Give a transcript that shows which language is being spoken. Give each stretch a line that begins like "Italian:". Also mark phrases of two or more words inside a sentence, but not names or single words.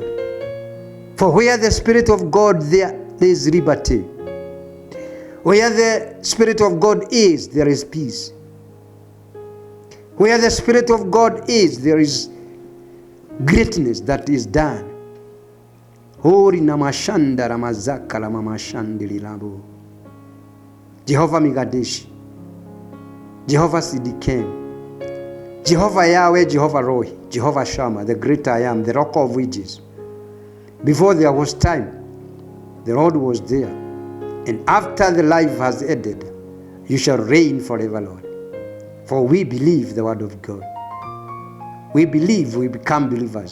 English: For where the Spirit of God, there is liberty. Where the Spirit of God is, there is peace. Where the Spirit of God is, there is greatness that is done. Hori namashanda ramazaka la mamashandi labo. Jehovah Migadeshi, Jehovah Sidikem, Jehovah Yahweh, Jehovah Rohi, Jehovah Shammah, the great I am, the rock of ages. Before there was time, the Lord was there. And after the life has ended, you shall reign forever, Lord. For we believe the word of God. We believe, we become believers.